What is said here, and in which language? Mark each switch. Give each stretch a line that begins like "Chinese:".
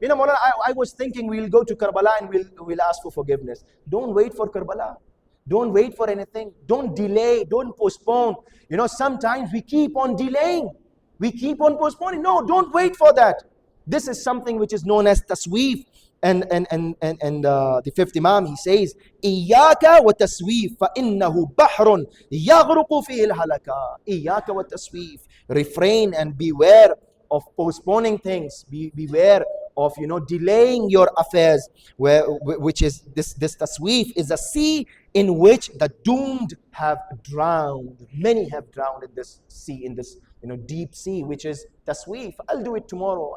English: Maulana, I was thinking we'll go to Karbala and we'll ask for forgiveness. Don't wait for Karbala. Don't wait for anything. Don't delay. Don't postpone. Sometimes we keep on delaying. We keep on postponing. No, don't wait for that. This is something which is known as tasweef. And the fifth Imam, he says,
Arabic: إِيَّاكَ وَتَسْوِيفَ فَإِنَّهُ بَحْرٌ يَغْرُقُ فِيهِ الْهَلَكَةِ. إِيَّاكَ وَتَسْوِيفَ.
English: Refrain and beware of postponing things. Beware of delaying your affairs, which is this tasweef is a sea in which the doomed have drowned. Many have drowned in this sea, in this deep sea, which is tasweef. I'll do it tomorrow.